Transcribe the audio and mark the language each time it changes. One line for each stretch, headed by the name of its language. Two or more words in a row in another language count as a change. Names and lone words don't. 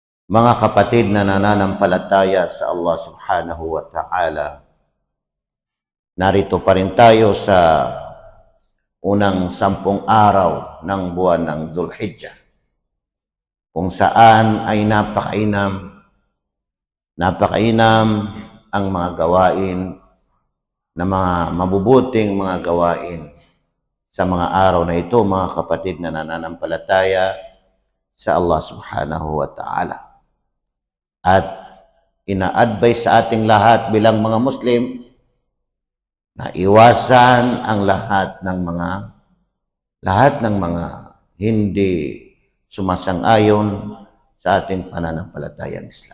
Filipino: Mga kapatid na nananampalataya sa Allah
Arabic: سبحانه وتعالى,
Filipino: narito pa rin tayo sa unang 10 araw ng buwan ng Dhul-Hijjah, kung saan ay napakainam ang mga gawain na mga mabubuting mga gawain sa mga araw na ito, mga kapatid na nananampalataya sa Allah
Arabic: سبحانه وتعالى.
Filipino: At ina-advise sa ating lahat bilang mga Muslim na iwasan ang lahat ng mga hindi sumasang-ayon sa ating pananampalatayang Islam.